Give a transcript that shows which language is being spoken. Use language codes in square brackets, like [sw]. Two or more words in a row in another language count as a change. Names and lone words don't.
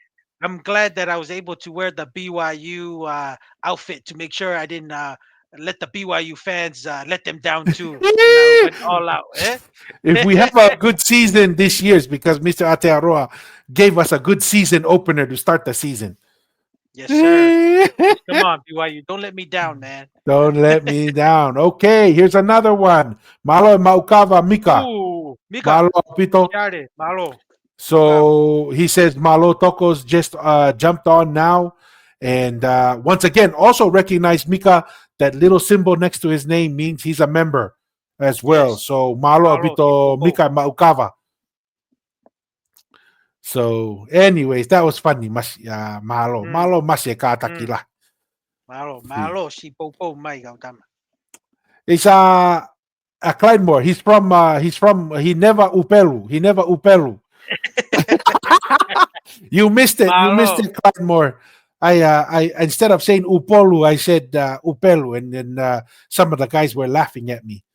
[en] I'm glad that I was able to wear the BYU outfit to make sure I didn't let the BYU fans let them down too when I went all out. Eh? If we have a good season this year, it's because Mr. Atearoa gave us a good season opener to start the season. Yes, sir. Just come on, BYU. Don't let me down, man. Don't let me down. Okay, here's another one. Malo Maukava Mika. Mika, Malo Pito. Shade, Malo, Maukava. So he says Malo Tokos just jumped on now. And once again, also recognize Mika. That little symbol next to his name means he's a member as well. Yes, So Malo Malo, Pito Sipopo. Mika Maukava. So, anyways, that was funny. Malo. Mm, [sm] Malo masya mm. [en] katakila. Malo, Malo, Sipopo, Mai Gautama. It's Clydemore. He never Upelu. He never Upelu. You missed it. You missed Malo. it, Clydemore. I instead of saying Upolu, I said Upelu, and then some of the guys were laughing at me.